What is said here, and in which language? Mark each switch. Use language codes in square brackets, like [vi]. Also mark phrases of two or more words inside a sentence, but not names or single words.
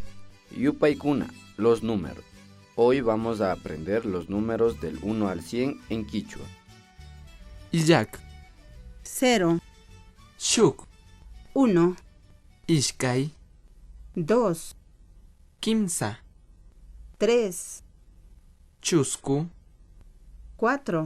[qu] Yupaykuna, [es] los números. Hoy vamos a aprender los números del 1 al 100 en quichua. [qu] Iyak, 0, shuk, 1, ishkay, 2, kimsa, 3, chusku, 4,